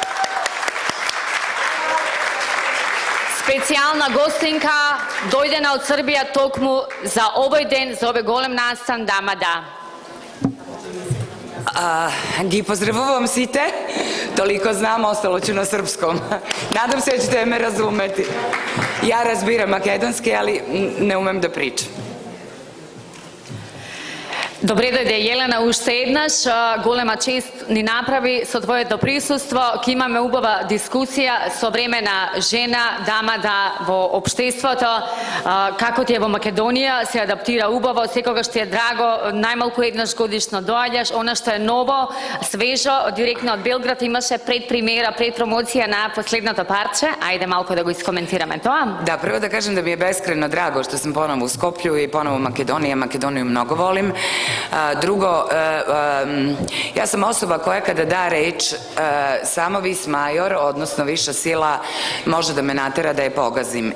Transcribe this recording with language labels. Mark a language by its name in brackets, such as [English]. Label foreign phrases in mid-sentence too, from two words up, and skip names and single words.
[Macedonian] Специјална гостинка, дојдена од Србија токму за овој ден, за овој голем настан, дама да. Ги поздравувам сите, толико знам, [Serbian] остало ću на српском. Надам се da ćete me razumeti. Ja [Macedonian] разбирам македонски, [Serbian] али не умем да pričam. [Macedonian] Добре дојде Јелена уште еднаш, голема чест ни направи со твоето присуство. Ке имаме убава дискусија, современа жена, дама да во општеството, како ти е во Македонија, се адаптира убаво, секогаш ти е драго, најмалку еднаш годишно доаѓаш, она што е ново, свежо, директно од Белград, имаше предпремиера, предпромоција на последното парче. Ајде малку да го искоментираме тоа. [Serbian] Da, prvo da kažem da mi je beskrajno drago što sam ponovo u Skoplju i ponovo u Makedoniji. Makedoniju mnogo volim. Drugo, ja sam osoba koja kada da reč, samo [Latin] vis major, [Serbian] odnosno viša sila, može da me natera da je pogazim.